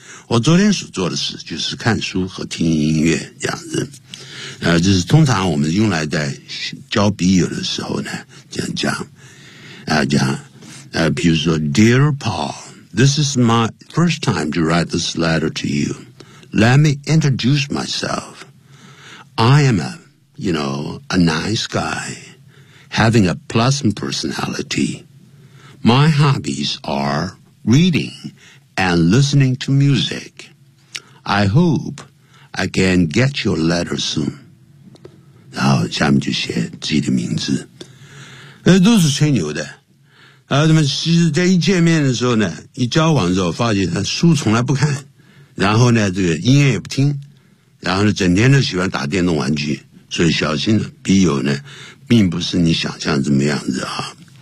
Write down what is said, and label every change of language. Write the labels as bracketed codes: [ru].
[zh] 我昨天所做的事就是看书和听音乐这样子。就是通常我们用来在教笔友的时候呢这样讲。比如说 [en] Dear Paul, this is my first time to write this letter to you. Let me introduce myself. I am a, you know, a nice guy, having a pleasant personality. My hobbies are reading and listening to music. I hope I can get your letter soon. [zh] 然后下面就写自己的名字。都是吹牛的。然后他们其实在一见面的时候呢，一交往的时候发现他书从来不看，然后呢这个音乐也不听，然后呢整天都喜欢打电动玩具，所以小心的笔友呢并不是你想象这么样子啊。